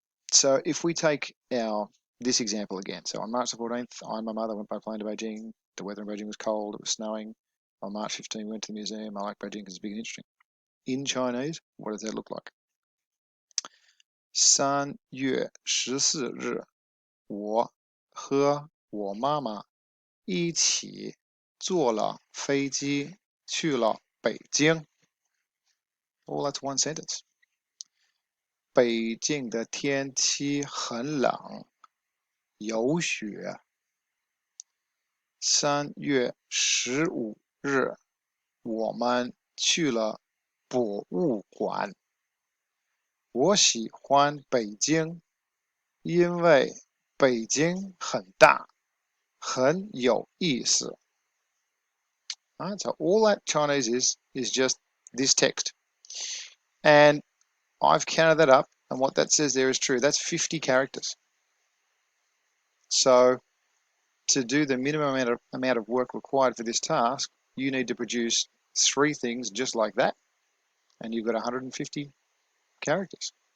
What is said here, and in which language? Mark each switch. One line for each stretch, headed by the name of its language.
English: So if we take this example again, so on March the 14th, I and my mother went by plane to Beijing. The weather in Beijing was cold, it was snowing. On March 15, we went to the museum. I like Beijing because it's big and interesting. In Chinese, what does that look like?
Chinese: 3月14日，我和我妈妈一起坐了飞机去了北京。
English: All that's one sentence.
Chinese: 北京的天气很冷，有雪。 3月15日，我们去了博物馆。我喜欢北京，因为北京很大，很有意思。
English: Right, so all that Chinese is just this text. And I've counted that up, and what that says there is true. That's 50 characters. So to do the minimum amount of work required for this task, you need to produce 3 things just like that, and you've got 150 characters.